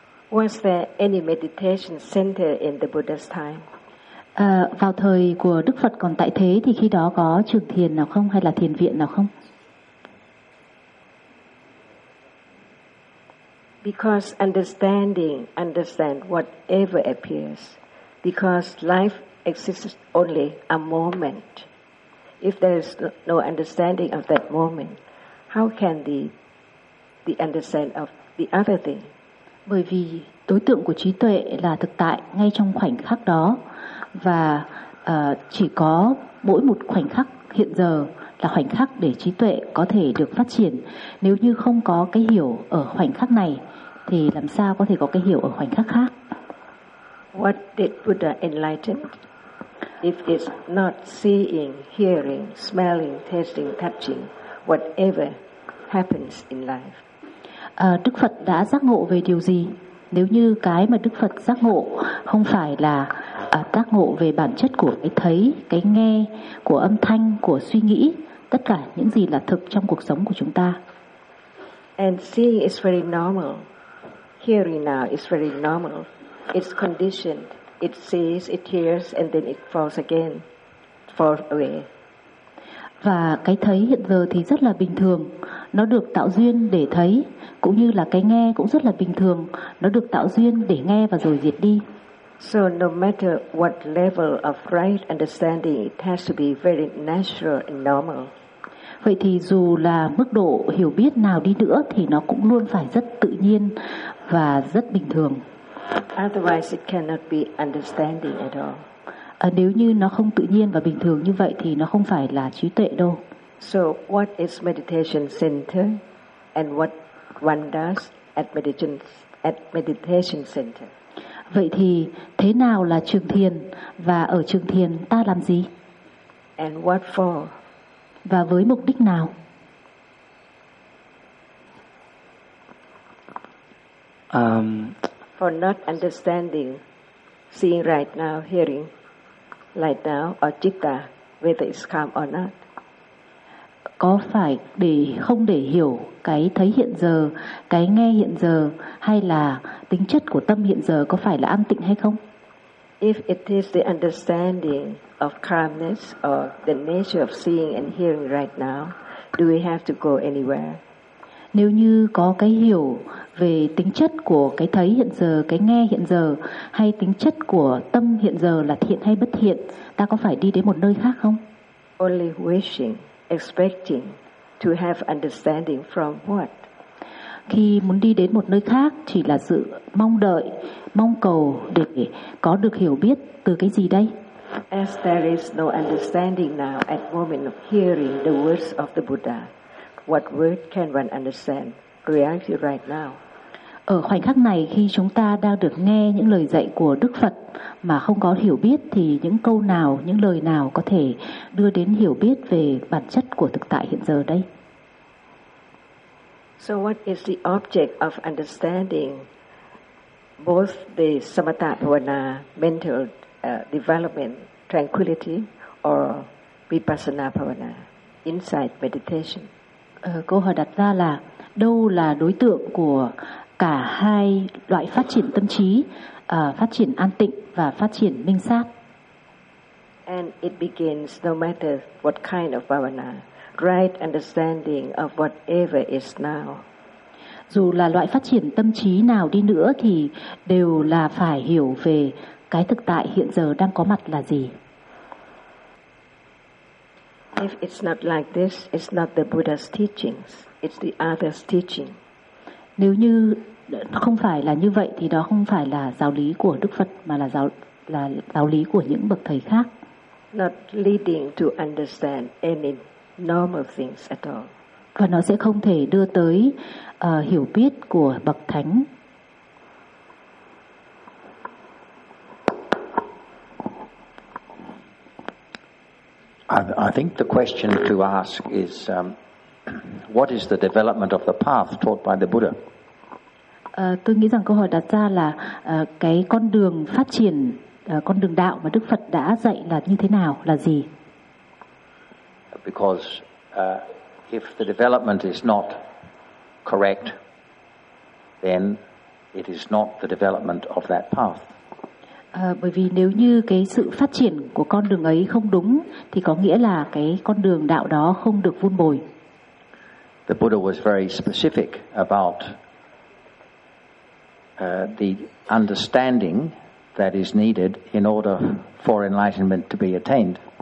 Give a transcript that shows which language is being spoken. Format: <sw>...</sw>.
<en>Was there any meditation center in the Buddha's time?</en> <vi>Vào thời của Đức Phật còn tại thế thì khi đó có trường thiền nào không hay là thiền viện nào không?</vi> <en>Because understanding understand whatever appears, because life exists only a moment. If there is no understanding of that moment, how can the understand of the other thing?</en> <vi>Bởi vì đối tượng của trí tuệ là thực tại ngay trong khoảnh khắc đó, và chỉ có mỗi một khoảnh khắc hiện giờ là khoảnh khắc để trí tuệ có thể được phát triển. Nếu như không có cái hiểu ở khoảnh khắc này thì làm sao có thể có cái hiểu ở khoảnh khắc khác?</vi> <en>What did Buddha enlighten? If it's not seeing, hearing, smelling, tasting, touching, whatever happens in life.</en> <vi>Đức Phật đã giác ngộ về điều gì? Nếu như cái mà Đức Phật giác ngộ không phải là giác ngộ về bản chất của cái thấy, cái nghe, của âm thanh, của suy nghĩ, tất cả những gì là thực trong cuộc sống của chúng ta.</vi> <en>And seeing is very normal. Hearing now is very normal. It's conditioned. It sees, it hears, and then it falls again, falls away.</en> <vi>Và cái thấy hiện giờ thì rất là bình thường. Nó được tạo duyên để thấy, cũng như là cái nghe cũng rất là bình thường. Nó được tạo duyên để nghe và rồi diệt đi.</vi> <en>So no matter what level of right understanding, it has to be very natural and normal.</en> <vi>Vậy thì dù là mức độ hiểu biết nào đi nữa thì nó cũng luôn phải rất tự nhiên và rất bình thường.</vi> <en>Otherwise it cannot be understanding at all.</en> <vi>Nếu như nó không tự nhiên và bình thường như vậy thì nó không phải là trí tuệ đâu.</vi> <en>So what is meditation center and what one does at meditation center?</en> <vi>Vậy thì thế nào là trường thiền và ở trường thiền ta làm gì?</vi> <en>And what for?</en> <vi>Và với mục đích nào?</vi> <en>For not understanding, seeing right now, hearing right now, or citta, whether it's calm or not.</en> <vi>Có phải để không để hiểu cái thấy hiện giờ, cái nghe hiện giờ, hay là tính chất của tâm hiện giờ có phải là an tịnh hay không?</vi> <en>If it is the understanding of calmness or the nature of seeing and hearing right now, do we have to go anywhere?</en> <vi>Nếu như có cái hiểu về tính chất của cái thấy hiện giờ, cái nghe hiện giờ, hay tính chất của tâm hiện giờ là thiện hay bất thiện, ta có phải đi đến một nơi khác không?</vi> <en>Only wishing, expecting to have understanding from what?</en> <vi>Khi muốn đi đến một nơi khác chỉ là sự mong đợi, mong cầu để có được hiểu biết từ cái gì đây?</vi> <en>As there is no understanding now at moment of hearing the words of the Buddha, what word can one understand reality right now?</en> <vi>Ở khoảnh khắc này khi chúng ta đang được nghe những lời dạy của Đức Phật mà không có hiểu biết thì những câu nào, những lời nào có thể đưa đến hiểu biết về bản chất của thực tại hiện giờ đây?</vi> <en>So what is the object of understanding both the samatha bhavana, mental development, tranquility, or vipassana bhavana, insight meditation?</en> <vi>Câu hỏi đặt ra là đâu là đối tượng của cả hai loại phát triển tâm trí, phát triển an tịnh và phát triển minh sát?</vi> <en>And it begins no matter what kind of bhavana, right understanding of whatever is now.</en> <vi>Dù là loại phát triển tâm trí nào đi nữa thì đều là phải hiểu về cái thực tại hiện giờ đang có mặt là gì.</vi> <en>If it's not like this, it's not the Buddha's teachings, it's the other's teaching.</en> <vi>Nếu như không phải là như vậy thì đó không phải là giáo lý của Đức Phật mà là giáo lý của những bậc thầy khác.</vi> <en>Not leading to understand any normal things at all.</en> <vi>Và nó sẽ không thể đưa tới hiểu biết của bậc thánh.</vi> <en>I think the question to ask is what is the development of the path taught by the Buddha?</en> <vi>Tôi nghĩ rằng câu hỏi đặt ra là cái con đường phát triển, con đường đạo mà Đức Phật đã dạy là như thế nào, là gì?</vi> <en>Because if the development is not correct, then it is not the development of that path.</en> <vi>Bởi vì nếu như cái sự phát triển của con đường ấy không đúng thì có nghĩa là cái con đường đạo đó không được vun bồi.</vi> <en>The Buddha was very specific about the understanding that is needed in order for enlightenment to be attained.</en>